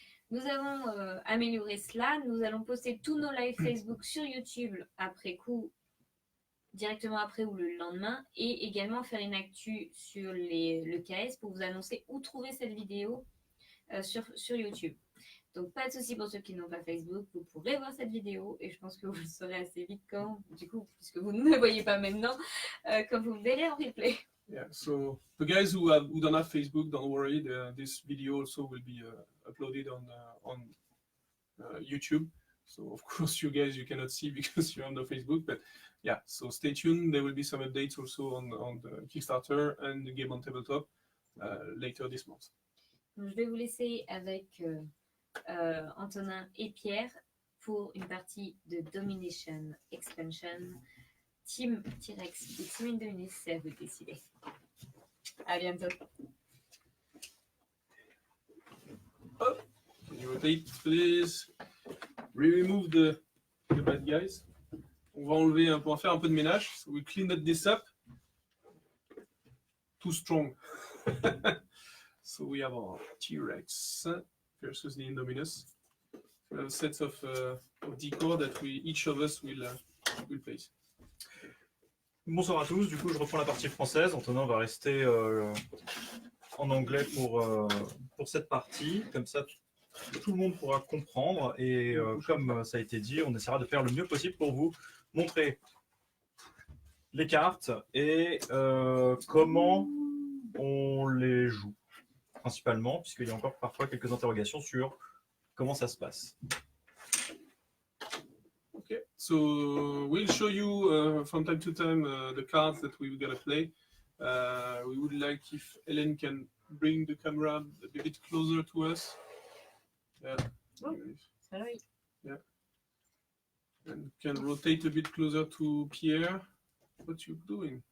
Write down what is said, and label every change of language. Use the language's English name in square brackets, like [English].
[French] Nous avons amélioré cela. Nous allons poster tous nos lives Facebook sur YouTube après coup, directement après ou le lendemain, et également faire une actu sur le KS pour vous annoncer où trouver cette vidéo sur YouTube. Donc pas de souci pour ceux qui n'ont pas Facebook, vous pourrez voir cette vidéo et je pense que vous le saurez assez vite du coup, puisque vous ne me voyez pas maintenant, quand vous verrez en replay. [English] Yeah, so the guys who don't have Facebook, don't worry. This video also will be uploaded on YouTube. So of course you guys you cannot see because you're on the Facebook, but yeah. So stay tuned. There will be some updates also on the Kickstarter and the game on tabletop later this month. [French] Donc, je vais vous laisser avec Antonin et Pierre pour une partie de Domination Expansion. Team T-Rex ou Team Indominus, c'est à vous de décider. À bientôt. [English] Oh, can you rotate, please? Remove the bad guys. [French] On va faire un peu de ménage. [English] So we clean this up. Too strong. So we have our T-Rex versus the Indominus. We have sets of decor that each of us will place. [French] Bonsoir à tous, du coup je reprends la partie française. Antonin va rester en anglais pour cette partie, comme ça tout le monde pourra comprendre et comme ça a été dit, on essaiera de faire le mieux possible pour vous montrer les cartes et comment on les joue, principalement, puisqu'il y a encore parfois quelques interrogations sur comment ça se passe. [English] Okay, so we'll show you from time to time the cards that we're gonna play. We would like if Hélène can bring the camera a bit closer to us. Yeah. Oh, sorry. Yeah. And can rotate a bit closer to Pierre. What you doing?